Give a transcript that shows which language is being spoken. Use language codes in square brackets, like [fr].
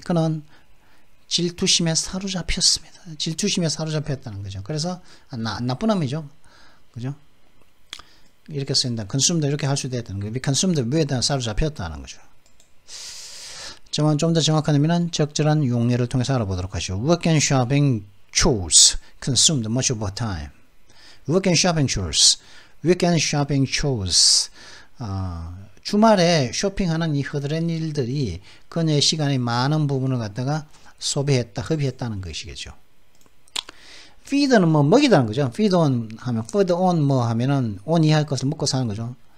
[ko] 그는 질투심에 사로잡혔습니다. 질투심에 사로잡혔다는 거죠. 그래서 나쁜 놈이죠. 그죠? 이렇게 쓰인다. consumed 이렇게 할 수도 있다는 거예요. consumed 위에다 사로잡혔다는 거죠. 좀 더 정확한 의미는 적절한 용례를 통해서 알아보도록 하시죠. [en] Work and shopping chores consumed much of our time. Work and shopping chores. Work and shopping chores. [ko] 주말에 쇼핑하는 이 허드렛 일들이 그녀의 시간의 많은 부분을 갖다가 흡입했다는 것이겠죠. feed는 뭐 먹이다는 거죠. feed on 하면 feed on 뭐 하면은 on 이하의 것을 먹고 사는 거죠.